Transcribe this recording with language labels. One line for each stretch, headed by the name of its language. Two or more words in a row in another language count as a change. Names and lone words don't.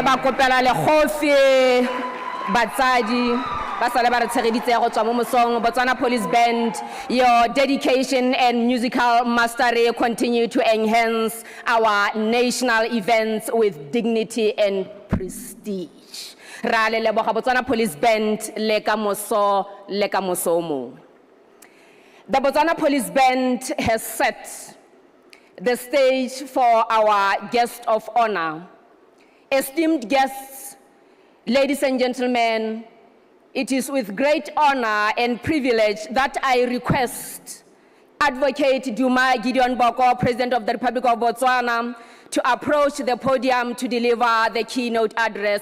Tswana: kgopela lekgofi batsadi ba sale ba re tshegeditse go tswa mo mosong.
English: Botswana Police Band, your dedication and musical mastery continue to enhance our national events with dignity and prestige.
Tswana: Ra le leboga Botswana Police Band le ka moso mo.
English: The Botswana Police Band has set the stage for our guest of honor. Esteemed guests, ladies and gentlemen, it is with great honor and privilege that I request Advocate Duma Boko, President of the Republic of Botswana, to approach the podium to deliver the keynote address.